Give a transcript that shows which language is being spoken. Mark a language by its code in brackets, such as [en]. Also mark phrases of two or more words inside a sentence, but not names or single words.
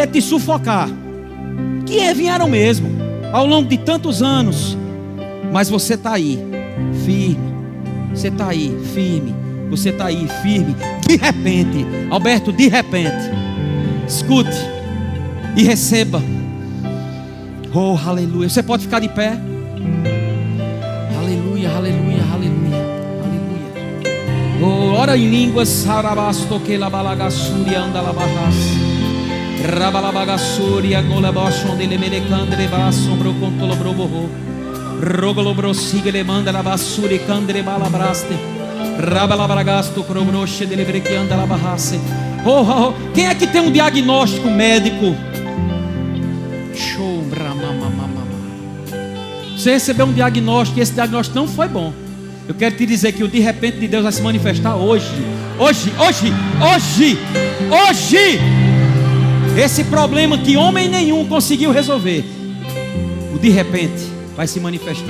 [pt] te sufocar, vieram mesmo, ao longo de tantos anos, mas você está aí, firme, você está aí, firme, você está aí, firme, de repente, Alberto, de repente, escute e receba, oh, aleluia, você pode ficar de pé, aleluia, aleluia, aleluia, aleluia, Oh, ora em línguas. Sarabasto que la balagassuri anda la barras. Rabalabagassuri angola baixo onde ele melecandre basombro contolo brobo. Rogolo brosigue le manda la bassuri candre balabraste. Rabalabragasto crobroche dele brequianda la barrasse. Oh, quem é que tem um diagnóstico médico? Show, você recebeu um diagnóstico e esse diagnóstico não foi bom. Eu quero te dizer que o de repente de Deus vai se manifestar hoje. Hoje. Esse problema que homem nenhum conseguiu resolver, o de repente vai se manifestar.